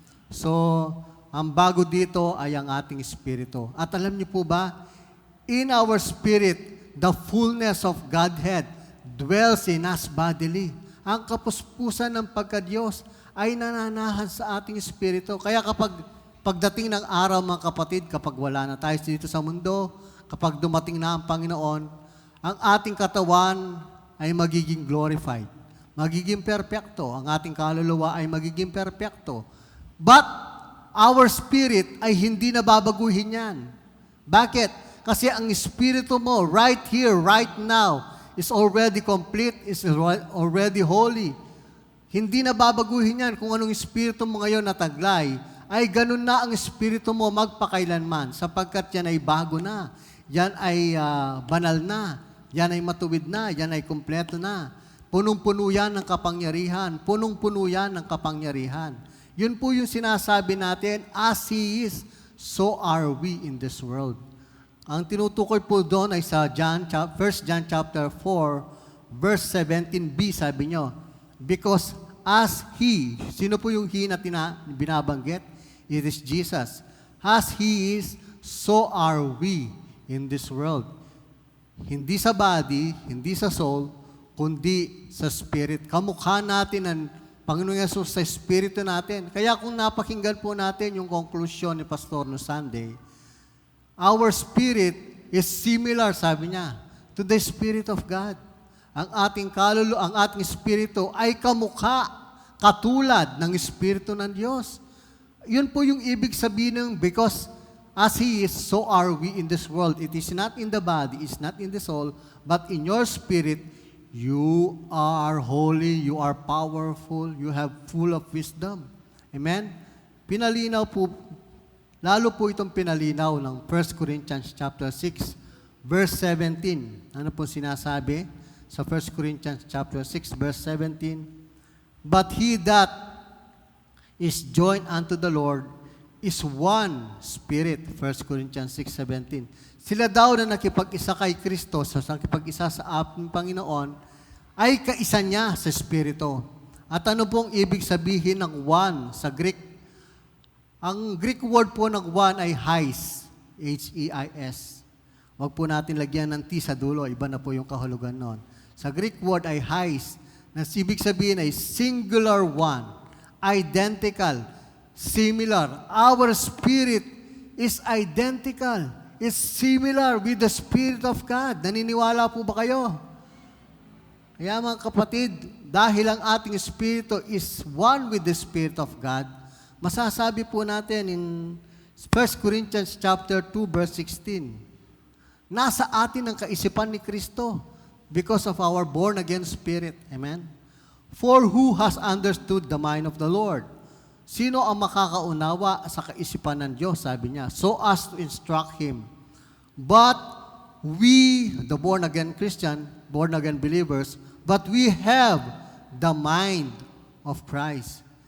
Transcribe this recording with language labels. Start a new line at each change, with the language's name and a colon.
Filipino: So, ang bago dito ay ang ating espiritu. At alam niyo po ba,
English: in our spirit, the fullness of Godhead dwells in us bodily.
Filipino: Ang kapuspusan ng pagka-Diyos ay nananahan sa ating espiritu. Kaya pagdating ng araw, mga kapatid, kapag wala na tayo dito sa mundo, kapag dumating na ang Panginoon, ang ating katawan ay magiging glorified. Magiging perpekto. Ang ating kaluluwa ay magiging perpekto.
English: But our spirit
Filipino: ay hindi nababaguhin yan. Bakit? Kasi ang espiritu mo,
English: right here, right now, is already complete, is already holy.
Filipino: Hindi na babaguhin yan kung anong espiritu mo ngayon nataglay, ay ganun na ang espiritu mo magpakailanman, sapagkat yan ay bago na, yan ay banal na, yan ay matuwid na, yan ay kumpleto na. Punong-puno yan ng kapangyarihan, punong-puno yan ng kapangyarihan. Yun po yung sinasabi natin,
English: as He is, so are we in this world.
Filipino: Ang tinutukoy po doon ay sa 1 John chapter 4, verse 17b, sabi nyo,
English: because as He,
Filipino: sino po yung He na binabanggit?
English: It is Jesus. As He is, so are we in this world.
Filipino: Hindi sa body, hindi sa soul, kundi sa spirit. Kamukha natin ang Panginoong Yesus sa espiritu natin. Kaya kung napakinggan po natin yung conclusion ni Pastor no Sunday,
English: our spirit is similar,
Filipino: sabi niya,
English: to the Spirit of God.
Filipino: Ang ating kaluluwa, ang ating espiritu ay kamukha, katulad ng espiritu ng Diyos. Yun po yung ibig sabihin ng
English: because as He is, so are we in this world. It is not in the body, it's not in the soul, but in your spirit, you are holy, you are powerful, you have full of wisdom.
Filipino: Amen? Pinalinaw po, lalo po itong pinalinaw ng 1 Corinthians chapter 6, verse 17. Ano po sinasabi sa 1 Corinthians chapter 6, verse 17?
English: But he that is joined unto the Lord is one spirit. 1 Corinthians 6:17.
Filipino: Sila daw na nakipag-isa kay Kristo, sa nakipag-isa sa ating Panginoon, ay kaisa niya sa Espiritu. At ano pong ibig sabihin ng one sa Greek? Ang Greek word po ng one ay heis, H-E-I-S. Huwag po natin lagyan ng T sa dulo, iba na po yung kahulugan nun. Sa Greek word ay heis, na ibig sabihin ay
English: singular one, identical, similar. Our spirit is identical, is similar with the Spirit of God.
Filipino: Naniniwala po ba kayo? Kaya mga kapatid, dahil ang ating espiritu
English: is one with the Spirit of God,
Filipino: masasabi po natin in 1 Corinthians chapter 2, verse 16, nasa atin ang kaisipan ni Kristo
English: because of our born-again spirit.
Filipino: Amen?
English: For who has understood the mind of the Lord?
Filipino: Sino ang makakaunawa sa kaisipan ng Diyos? Sabi niya,
English: so as to instruct him. But we, the born-again Christian, born-again believers, but we have the mind of Christ.